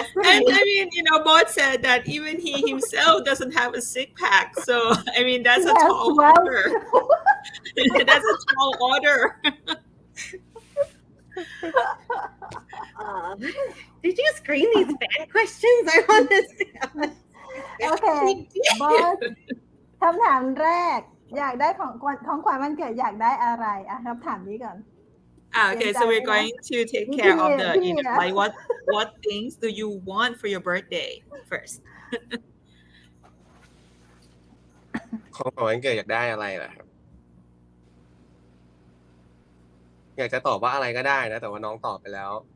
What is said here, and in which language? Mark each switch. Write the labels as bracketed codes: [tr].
[en] And I mean, Boat said that even he himself doesn't have a six pack, so I mean that's a tall order. That's a tall order. Did you screen these fan questions? I want to see. [th] โอเคบอสคำถามแรกอยากได้ของขวัญวันเกิดอยากได้อะไรครับถามนี้ก่อน [en] Okay, so we're going to take care of the, like what things do you want for your birthday first? [th] ของขวัญวันเกิดอยากได้อะไรล่ะครับอยากจะตอบว่าอะไรก็ได้นะแต่ว่าน้องตอบไปแล้ว